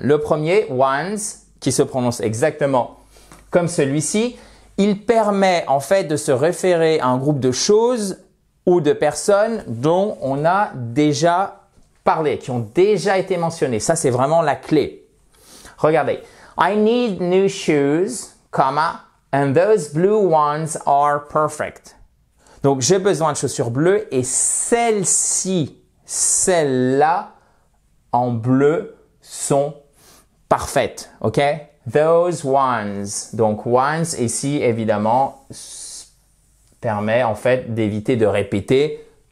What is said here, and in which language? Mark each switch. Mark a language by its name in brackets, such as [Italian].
[French] Le premier, once, qui se prononce exactement comme celui-ci, il permet en fait de se référer à un groupe de choses ou de personnes dont on a déjà parlé, qui ont déjà été mentionnées. Ça, c'est vraiment la clé. Regardez. [English] I need new shoes, comma, and those blue ones are perfect. [French] Donc, j'ai besoin de chaussures bleues et celles-ci, celles-là, en bleu, sont parfaites. OK? [English] Those ones. [French] Donc, ones, ici, évidemment, permet en fait d'éviter de répéter.